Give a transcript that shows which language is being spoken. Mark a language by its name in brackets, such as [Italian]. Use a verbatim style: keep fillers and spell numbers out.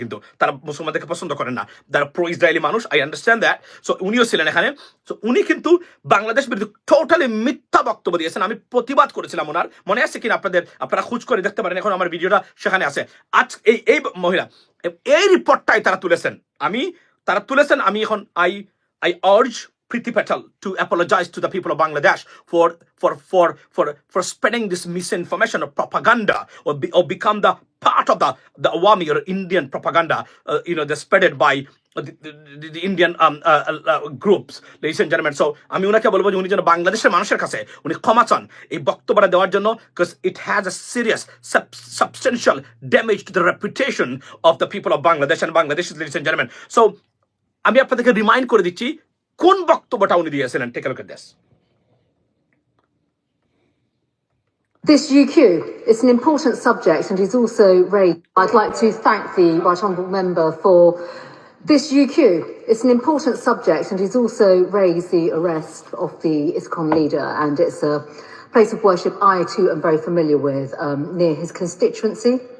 [Bangla] কিন্তু তারা মুসলমানদেরকে পছন্দ করেন না, তারা প্রো ইসরায়েলি মানুষ, [English] I understand that. [Bangla] সো উনিও ছিলেন এখানে। সো উনি কিন্তু বাংলাদেশ বিরুদ্ধে টোটালি মিথ্যা বক্তব্য দিয়েছেন। আমি প্রতিবাদ করেছিলাম ওনার, মনে আছে কিনা আপনাদের, আপনারা খোঁজ করে দেখতে পারেন, এখন আমার ভিডিওটা সেখানে আছে। আজ এই এই মহিলা এই রিপোর্টটাই তারা তুলেছেন, আমি তারা তুলেছেন, আমি এখন I [English] I urge Priti Patel to apologize to the people of Bangladesh for for for for for spreading this misinformation or propaganda, or be, or become the part of the the Awami or Indian propaganda. Uh, you know, they're spreaded by uh, the, the, the the Indian um, uh, uh, uh, groups, ladies and gentlemen. So [Bangla] আমি ওনাকে বলবো যে উনি যেন বাংলাদেশের মানুষের কাছে উনি ক্ষমা চান এই বক্তব্যটা দেওয়ার জন্য, [English] Because it has a serious substantial damage to the reputation of the people of Bangladesh and Bangladesh, ladies and gentleman. [Bangla] So আমি আপনাদেরকে রিমাইন্ড করে দিচ্ছি কোন বক্তব্যটা উনি দিয়েছিলেন। [English] Take look at this. This U Q, it's an important subject and he's also raised. I'd like to thank the Right Honourable Member for this U Q. It's an important subject and he's also raised the arrest of the ISKCON leader, and it's a place of worship I too am very familiar with, um, near his constituency.